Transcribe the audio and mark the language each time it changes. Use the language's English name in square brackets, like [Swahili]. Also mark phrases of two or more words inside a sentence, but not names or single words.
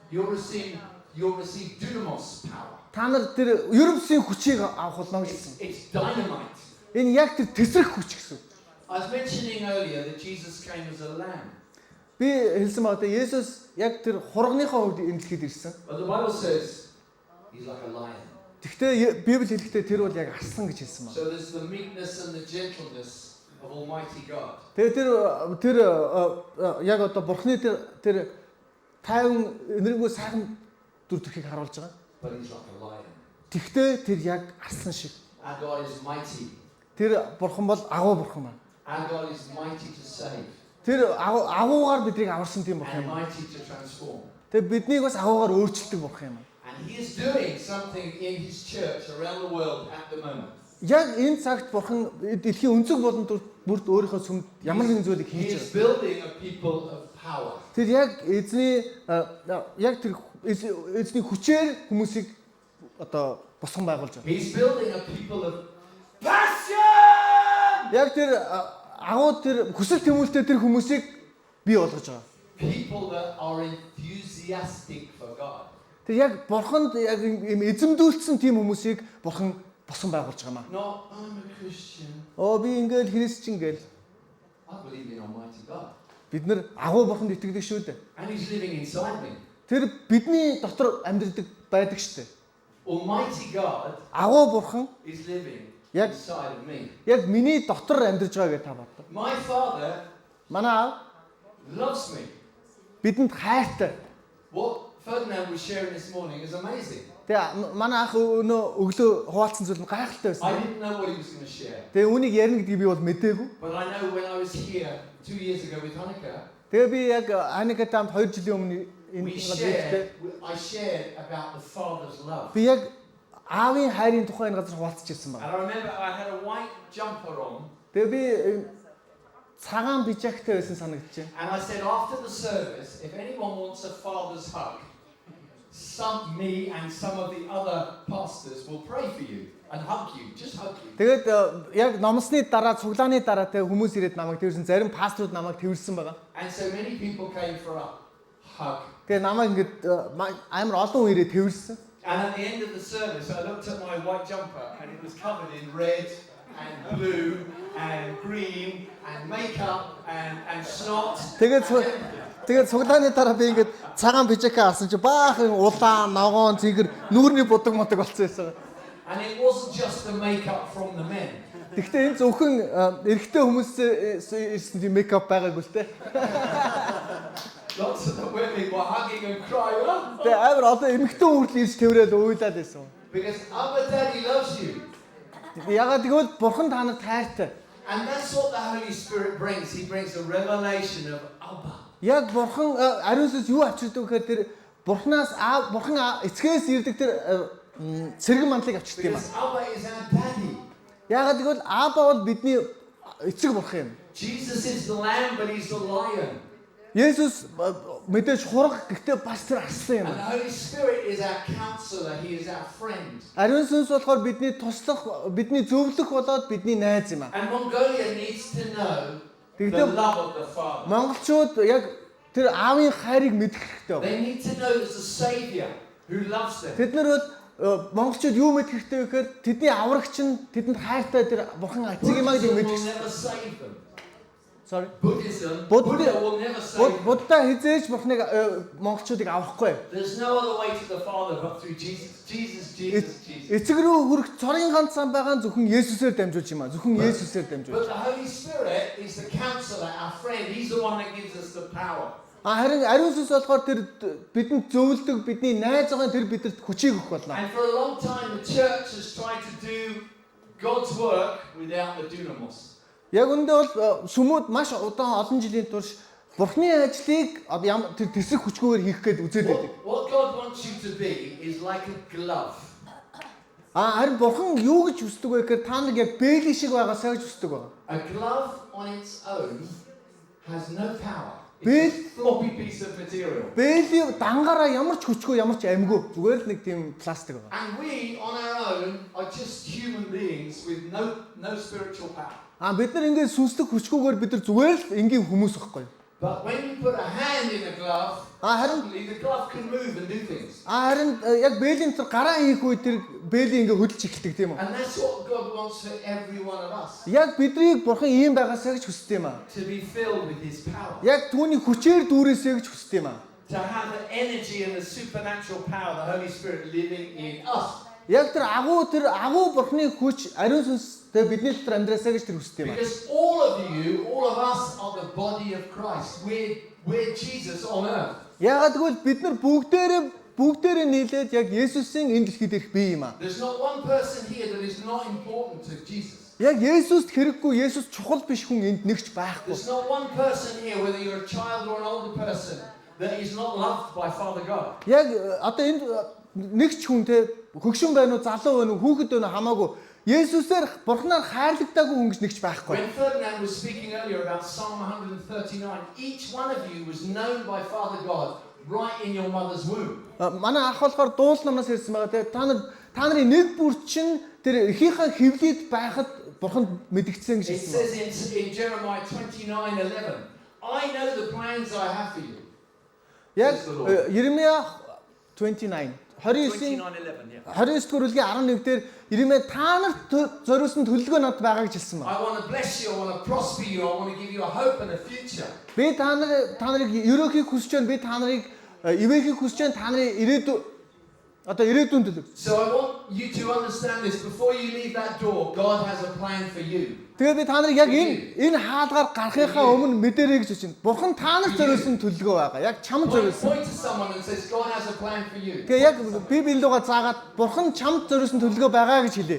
[English] You'll receive dynamos power. [Mongolian] Та нар тэр ерөнхий хүчийг авах болно гэж хэлсэн. [English] It's dynamite. [Mongolian] Энэ яг тэр тесрэх хүч гэсэн. [English] I was mentioning earlier that Jesus came as a lamb. [Mongolian] Би хэлсэн байна те Есүс яг тэр хургийнхаа хувьд энэ дэлхийд ирсэн. [English] But the Bible says he's like a lion. [Mongolian] Гэхдээ Библи хэлэхдээ тэр бол яг арслан гэж хэлсэн байна. [English] So there's the meekness and the gentleness of Almighty God. [Mongolian] Тэгээ тэр яг одоо Бурхны тэр тайван энэргүй сайхан дүр төрхийг харуулж байгаа. [English] But he's like a lion. [Mongolian] Тэгвэл тэр яг арслан шиг. [English] Our God is mighty. [Mongolian] Тэр Бурхан бол агуу Бурхан байна. [English] Our God is mighty to save [Mongolian] Тэр агуугаар биднийг аварсан тийм Бурхан [English] and [Mongolian] юм. [English] mighty to transform. [Mongolian] Тэгээ биднийг бас агуугаар өөрчилдөг Бурхан юм. [English] And he is doing something in his church around the world at the moment. [Mongolian] Яг энэ цагт Бурхан дэлхийн өнцөг болон бүрд өөрийнхөө сүмд ямар нэгэн зүйлийг [English] He [Mongolian] хийж [English] is [Mongolian] байгаа. [English] building a people of power. [Mongolian] Тэр яг эзний яг тэр эзний хүчээр хүмүүсийг одоо босгон байгуулж байгаа. [English] He's building a people of passion. [Mongolian] Яг тэр агуу тэр хүсэл тэмүүлэлтэй тэр хүмүүсийг бий болгож байгаа. [English] People that are enthusiastic for God. [Mongolian] Тэр яг Бурханд яг юм эзэмдүүлсэн тийм хүмүүсийг Бурхан босгон байгуулж байгаа маа. [English] Not I'm a Christian. [Mongolian] Би ингээл христчин гээл. [English] I believe in Almighty God. [Mongolian] Бид нар агуу Бурханд итгэдэг шүү дээ. [English] And he's living inside me. [Mongolian] Тэр бидний дотор амьдардаг байдаг шүү дээ. [English] Almighty God [Mongolian] Агуу Бурхан [English] is living [Mongolian] яг [English] inside of me. [Mongolian] яг миний дотор амьдарч байгаа гэж та боддог. [English] My Father [Mongolian] Манай аав [English] loves me. [Mongolian] бидэнд хайртай. [English] What Ferdinand was sharing this morning is amazing. [Mongolian] Тэгээ манай ах өнөө өглөө хуваалцсан зүйл нь гайхалтай [English] I [Mongolian] байсан. [English] didn't know what he was going to share. [Mongolian] Тэгээ үнийг ярина гэдгийг би бол мэдээгүй. [English] But I know when I was here 2 years ago with Hanukkah, [Mongolian] Тэгээ би яг Аникатай хамт 2 жилийн өмнө энэ [English] I shared about the Father's love. [Mongolian] би яг аавын хайрын тухай энэ газар хуваалцж ирсэн [English] And [Mongolian] байна. [English] I remember I had a white jumper on. [Mongolian] Тэгээ би цагаан бижактай байсан санагдчихэ. [English] And I said after the service, if anyone wants a father's hug, me and some of the other pastors will pray for you and hug you, just hug you. [Mongolian] Тэгээд яг номсны дараа цуглааны дараа тэ хүмүүс ирээд намайг тэрсэн зарим пасторууд намайг тэрсэн байгаа. [English] And so many people came for a hug. [Mongolian] Тэгээ намайг ингээд амар олон хүн ирээд тэрсэн. [English] And at the end of the service, I looked at my white jumper and it was covered in red and blue and green and makeup and snot. [Mongolian] Тэгээд цуглааны дараа би ингээд цагаан бижакаа авсан чи баахан улаан, ногоон, цэгэр, нүүрний будаг модог болсон байсан. [English] And it wasn't just the makeup from the men. [Mongolian] Гэхдээ энэ зөвхөн эрэгтэй хүмүүсээс ирсэн тийм мейкап байгаагүй л те. [English] Lots of the women were hugging and crying. [Mongolian] Тэгээ амар одоо эмэгтэй хүртэл ирж тэврээд уйлаад байсан. [English] Because Abba Daddy loves you. [Mongolian] Ягаад гэвэл бурхан та нарт хайртай. [English] And that's what the Holy Spirit brings. He brings a revelation of Abba. [Mongolian] Яг бурхан ариун сүнс юу авчирдаг гэхээр тэр бурханаас бурхан эцгээс ирдэг тэр цэрэгэн мандлыг авчирдаг юм [English] Because Abba is our daddy. [Mongolian] Ягаад гэвэл Аба бол бидний эцэг бурхан юм. [English] Jesus is the lamb, but he's the lion. [Mongolian] Есүс мэдээж хураг гэхдээ бас тэр арслан юм. [English] And the Holy Spirit is our counselor. He is our friend. [Mongolian] Ариун сүнс болохоор бидний туслах, бидний зөвлөх болоод бидний найз юм аа. [English] And Mongolia needs to know the love of the Father. [Mongolian] Монголчууд яг тэр аавын хайрыг мэдэх хэрэгтэй. [English] They need to know there's a Savior who loves them. [Mongolian] Тэд нар бол монголчууд юу мэдэх хэрэгтэй вэ гэхээр тэдний аврагч нь тэдэнд хайртай тэр бурхан эцэг юм аа гэдэг мэдэх. [English] Sorry. Buddha will never save them. [Mongolian] Будда хизээж бурхныг монголчуудыг авахгүй. [English] There's no other way to the Father but through Jesus. [Mongolian] Эцэг рүү хүрэх цорын ганцхан байгаа зөвхөн Есүсээр дамжуулж юм аа. Зөвхөн Есүсээр дамжуулж. [English] But the Holy Spirit is the counselor, our friend. He's the one that gives us the power. [Mongolian] Харин ариун сүнс болохоор тэр бидэнд зөвлөдөг, бидний найз байгаа тэр бидэнд хүчийг өгөх болно. [English] And for a long time the church has tried to do God's work without the dunamos. [Mongolian] Яг үндэ бол сүмүүд маш удаан олон жилийн турш Бурхны ажлыг тэр тэсрэх хүчгүйгээр хийх гээд үзээд байдаг. [English] What God wants you to be is like a glove. [Mongolian] Харин Бурхан юу гэж хүсдэг вэ гэхээр та нар яг бэйли шиг байгаасаа гэж хүсдэг байна. [English] A glove on its own has no power. [Mongolian] Бэл [English] It's a floppy piece of material. [Mongolian] бэйли дангаараа ямар ч хүчгүй, ямар ч амьгүй. Зүгээр л нэг тийм пластик байна. [English] And we on our own are just human beings with no spiritual power. [Mongolian] Бид нар ингээд сүнслэг хүчгүйгээр бид нар зүгээр л энгийн хүмүүс байхгүй. [English] But when you put a hand in a glove, suddenly the glove can move and do things. [Mongolian] Харин яг бэйлийн тэр гараа хийх үед тэр бэйли ингээд хөдөлж эхэлдэг тийм үү? [English] And that's what God wants for every one of us. [Mongolian] Яг биднийг Бурхан ийм байгаасаа гэж хүсдэг юм аа. [English] To be filled with His power. [Mongolian] Яг түүний хүчээр дүүрээсэй гэж хүсдэг юм аа. [English] To have the energy and the supernatural power, the Holy Spirit living in us. [Mongolian] Яг тэр агуу Бурханы хүч ариун сүнстэй бидний дотор амьдраасаа гэж тэр хүсдэг юм аа. [English] Because all of us are the body of Christ. We're Jesus on earth. [Mongolian] Яагаад гэвэл бид нар бүгдээрээ нийлээд яг Есүсийн энэ дэлхийд ирэх бие юм аа. [English] There's not one person here that is not important to Jesus. [Mongolian] Яг Есүст хэрэггүй, Есүс чухал биш хүн энд нэгч байхгүй. [English] There's not one person here, whether you're a child or an older person, that is not loved by Father God. [Mongolian] Яг одоо энд нэгч хүн те хөгшин байна уу, залуу байна уу, хүүхэд байна уу хамаагүй Есүсээр Бурханаар хайрлагдаагүй хүн гэж нэгч байхгүй. [English] When Ferdinand was speaking earlier about Psalm 139, each one of you was known by Father God right in your mother's womb. [Mongolian] Манай ах болохоор дуул намнаас ирсэн байгаа те та нарын нэг бүр чинь тэр эхийнхээ хөвлөд байхад Бурханд мэдгдсэн гэж [English] It [Mongolian] хэлсэн байна. [English] says in Jeremiah 29:11, I know the plans I have for you. [Mongolian] Яг Иремья 29 29-ийн 29-р бүлгийн 11 дээр Иремья та нарт зориулсан төлөвлөгөө надад байгаа гэж хэлсэн байна. [English] I want to bless you, I want to prosper you, I want to give you a hope and a future. [Mongolian] Би та нарыг өрөөхийг хүсэж байна. Би та нарыг ивэхийг хүсэж байна. Та нарын ирээдүйн төлөв. [English] So I want you to understand this before you leave that door. God has a plan for you. [Mongolian] Тэгээ би та нарыг яг энэ хаалгаар гарахынхаа өмнө мэдэрэй гэж хэлсэн. Бурхан та нарт зориулсан төлөвлөгөө байгаа. Яг чамд зориулсан. [English] Point to someone and says God has a plan for you. [Mongolian] Тэгээ яг Библиугаа заагаад Бурхан чамд зориулсан төлөвлөгөө байгаа гэж хэлээ.